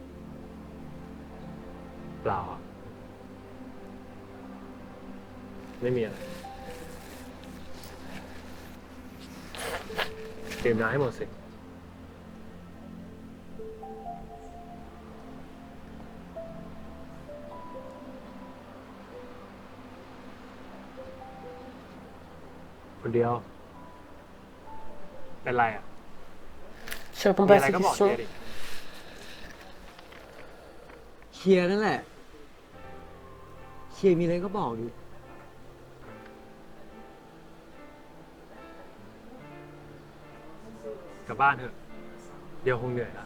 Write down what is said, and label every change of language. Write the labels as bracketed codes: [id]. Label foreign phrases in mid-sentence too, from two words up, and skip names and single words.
[th] เปล่า ไม่มีอะไรดื่มน้ำให้หมดสิคนเดียว เป็นไรอ่ะ [fr] Je réponds [th] มี [fr] pas [th] อะไร [fr] à ces [th] ก็บอก [fr] questions. [th] เฮียดิ เฮียนั่นแหละเฮียมีอะไรก็บอกดิ กลับบ้านเถอะ เดียวคงเหนื่อยแล้ว